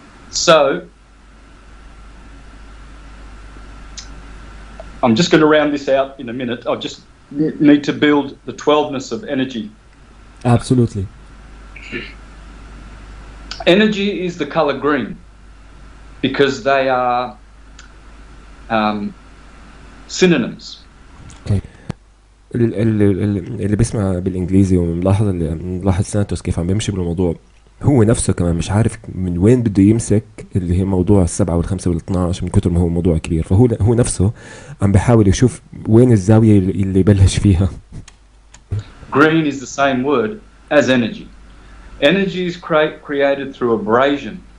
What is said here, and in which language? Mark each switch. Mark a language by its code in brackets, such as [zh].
[en] So I'm just going to round this out in a minute. I just need to build the 12ness of energy. Absolutely. Energy is the color green because they are synonyms. Okay. [ar] اللي بيسمع بالانجليزي وملاحظ سانتوس كيف عم بيمشي بالموضوع، هو نفسه كمان مش عارف من وين بده يمسك اللي هي موضوع 7 و5 وال12 من كتر ما هو موضوع كبير، فهو نفسه عم بيحاول يشوف وين الزاوية اللي يبلش فيها. [en] Green is the same word as energy. Energy is created through vibration.